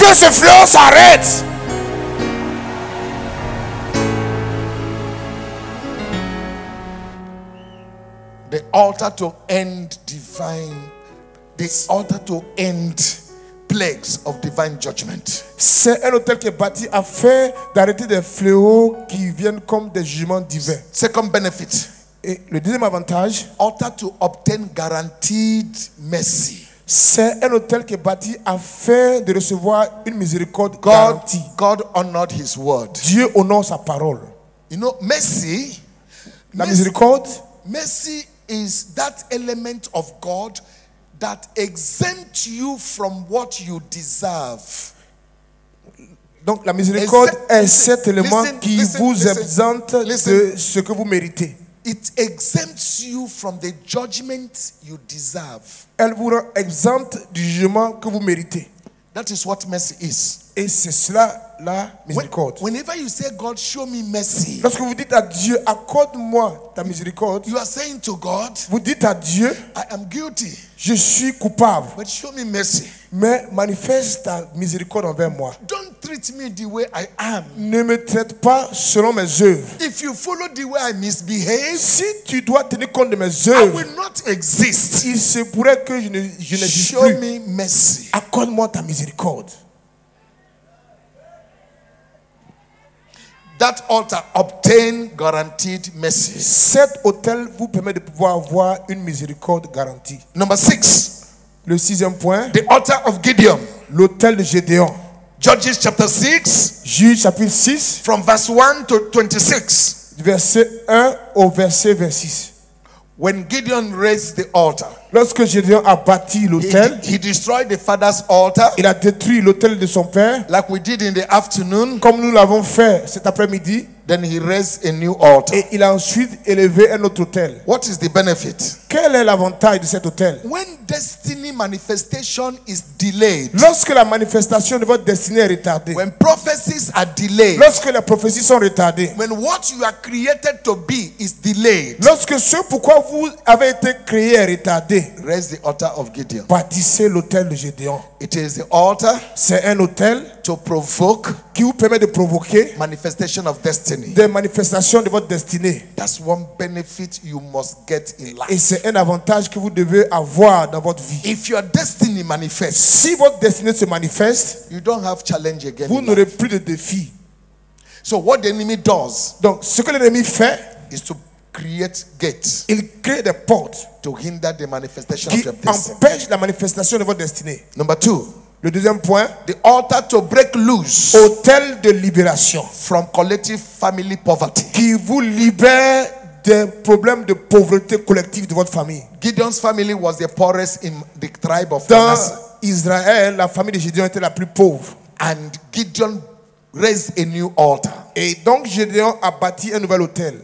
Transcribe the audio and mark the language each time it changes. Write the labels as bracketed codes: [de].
[fr] Que ce fléau s'arrête. [en] The altar to end divine. The altar to end plagues of divine judgment. [fr] C'est un autel qui est bâti afin d'arrêter des fléaux qui viennent comme des jugements divins. [en] Second benefit. [fr] Et le deuxième avantage, [en] altar to obtain guaranteed mercy. [fr] C'est un autel qui est bâti afin de recevoir une miséricorde garantie. [en] God honored his word. [fr] Dieu honore sa parole. [en] You know, mercy, [fr] la miséricorde, [en] mercy is that element of God that exempts you from what you deserve. [fr] Donc la miséricorde est cet élément qui vous exempte de ce que vous méritez. [en] It exempts you from the judgment you deserve. [fr] Elle vous rend exempt du jugement que vous méritez. [en] That is what mercy is. [fr] Et c'est cela la miséricorde. [en] Whenever you say, God, show me mercy, [fr] lorsque vous dites à Dieu, accorde-moi ta miséricorde, [en] you are saying to God, [fr] vous dites à Dieu, [en] I am guilty. [fr] Je suis coupable. [en] But show me mercy. [fr] Mais manifeste ta miséricorde envers moi. [en] Don't treat me the way I am. [fr] Ne me traite pas selon mes œuvres. [en] If you follow the way I misbehave, [fr] si tu dois tenir compte de mes [en] I [fr] œuvres, [en] will not exist. [fr] Il se pourrait que je n'existe plus. [en] Show me mercy. [fr] Accorde-moi ta miséricorde. [en] That altar obtain guaranteed mercy. [fr] Cet autel vous permet de pouvoir avoir une miséricorde garantie. [en] Number 6. [fr] Le 6e point. [en] The altar of Gideon. [fr] L'autel de Gédéon. [en] Judges chapter 6. [fr] Juge chapitre 6. [en] From verse 1 to 26. [fr] Verset 1 au verset 26. [en] When Gideon raised the altar, [fr] lorsque Gédéon a bâti l'autel, [en] he destroyed the father's altar. [fr] Il a détruit l'autel de son père, [en] like we did in the afternoon. [fr] Comme nous l'avons fait cet après-midi. [en] Then he raised a new altar. [fr] Et il a ensuite élevé un autre autel. [en] What is the benefit? [fr] Quel est l'avantage de cet autel? [en] When destiny manifestation is delayed. [fr] Lorsque la manifestation de votre destinée est retardée. [en] When prophecies are delayed. [fr] Lorsque les prophéties sont retardées. [en] When what you are created to be is delayed. [fr] Lorsque ce pourquoi vous avez été créé est retardé. [en] Raise the altar of Gideon. [fr] Bâtissez l'autel de Gédéon. [en] It is the altar. [fr] C'est un autel [en] to provoke. [fr] Qui vous permet de provoquer. [en] Manifestation of destiny. [fr] Des manifestations de votre destinée. [en] That's one benefit you must get in life. [fr] Et c'est un avantage que vous devez avoir dans votre vie. [en] If your destiny manifests, [fr] si votre destinée se manifeste, [en] you don't have challenge again. [fr] Vous n'aurez plus de défis. [en] So what the enemy does, [fr] donc ce que l'ennemi fait, [en] is to create gates. [fr] Il crée des portes [en] to hinder the manifestation [fr] qui [en] of your destiny. [fr] empêchent la manifestation de votre destinée. [en] Number 2. [fr] Le deuxième point, [en] the altar to break loose, [fr] autel de libération, [en] from collective family poverty, [fr] qui vous libère des problèmes de pauvreté collective de votre famille. [en] Gideon's family was the poorest in the tribe of [fr] Dans Israël, la famille de Gédéon était la plus pauvre. [en] And Gideon raised a new altar. [fr] Et donc Gédéon a bâti un nouvel autel.